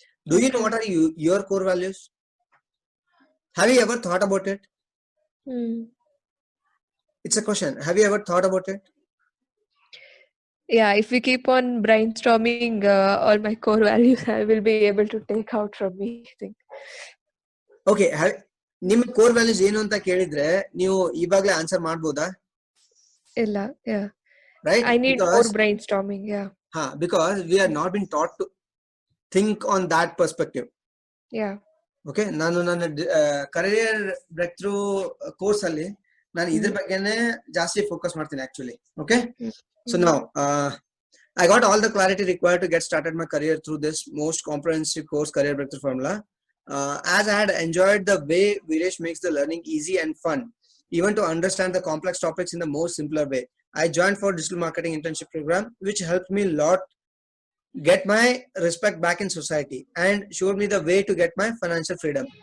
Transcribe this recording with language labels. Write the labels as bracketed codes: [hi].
[en] Do you know what are your core values? Have you ever thought about it? It's a question. Have you ever thought about it? Yeah, if we keep on brainstorming all my core values, I will be able to take out from me, I think. [kn] Okay, ನಿಮ್ಮ core values ಏನು ಅಂತ ಕೇಳಿದ್ರೆ ನೀವು ಇವಾಗಲೇ answer ಮಾಡಬಹುದಾ? ಇಲ್ಲ, yeah. [en] Right? I need more brainstorming, yeah. Because we are not been taught to think on that perspective. Yeah. [kn] Okay, ನಾನು ನನ್ನ career breakthrough course ಅಲ್ಲಿ ನಾನು ಇದ್ರ ಬಗ್ಗೆನೇ ಜಾಸ್ತಿ ಫೋಕಸ್ ಮಾಡ್ತೀನಿ actually. [en] Okay? So now, I got all the clarity required to get started my career through this most comprehensive course, Career Breakthrough Formula. As I had enjoyed the way Viresh makes the learning easy and fun, even to understand the complex topics in the most simpler way, I joined for digital marketing internship program, which helped me a lot get my respect back in society and showed me the way to get my financial freedom.